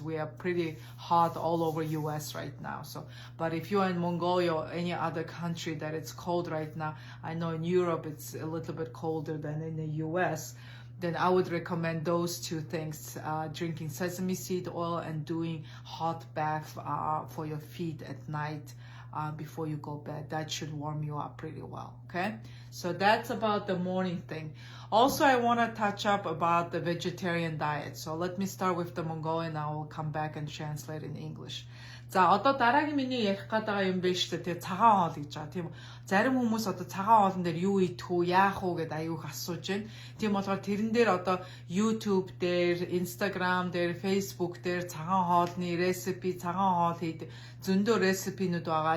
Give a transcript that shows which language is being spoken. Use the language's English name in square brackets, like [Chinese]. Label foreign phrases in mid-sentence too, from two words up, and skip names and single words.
[English] We are pretty hot all over US right now. So, but if you're in Mongolia or any other country that it's cold right now, I know in Europe it's a little bit colder than in the US, then I would recommend those 2 things, drinking sesame seed oil and doing hot bath for your feet at night before you go bed. That should warm you up pretty well, okay? So that's about the morning thing. Also, I want to touch up about the vegetarian diet. So let me start with the Mongolian, I will come back and translate in English. [Mongolian] За одоо дараагийн миний ярих гэдэг юм байна шүү дээ. Тэгээ цагаан хоол гэж байгаа тийм үү. Зарим хүмүүс одоо цагаан хоолн дээр юу идэх үү, яах уу гэдээ аюух асууж байна. Тийм болохоор тэрэн дээр одоо YouTube дээр, Instagram дээр, Facebook дээр цагаан хоолны рецепи, цагаан хоол хийдэг зөндөө рецепинууд байгаа.